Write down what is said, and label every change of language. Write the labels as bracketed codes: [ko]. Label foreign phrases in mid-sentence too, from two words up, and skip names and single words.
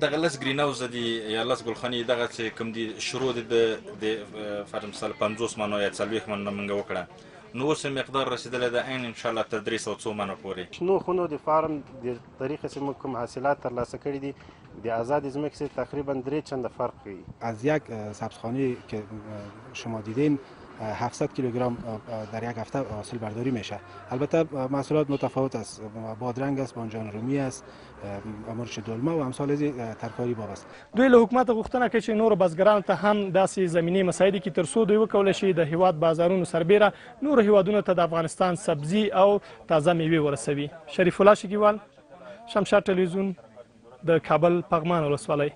[ps] دغه 10 ګرین هاوس دي یا 10 ګلخانې دغه چې کوم دي شروع دي د فرض مثال 50 منو یا 40 منو موږ وکړه. نو اوس مقدار رسیدلی ده عین انشاءالله تر 300 منو پورې. شنو خونو د فارم د طریقې چې موږ کوم حاصلات ترلاسه کړي دي د آزاد ځمکې سره تقریبا 3 چنده فرق کوي. [fa] از یک سبزخانه که شما دیدین 700 کیلوگرم در یک هفته حاصل برداری میشه. البته محصولات متفاوت است، بادرنگ است، بانجان رومی است، مرچ دلمه و امثال از ترکاری باب است. [ps] دوی له حکومت غوښتنه کوي چې نور بزګرانو ته هم داسې زمینی مسایل کې تر څو دوی وکولی شي د هیواد بازارونو سربیره نور هیوادونو ته د افغانستان سبزی او تازه میوې ورسوي. شریف الله شکیوال، شمشاد ټلویزیون، د کابل پغمان ولسوالۍ.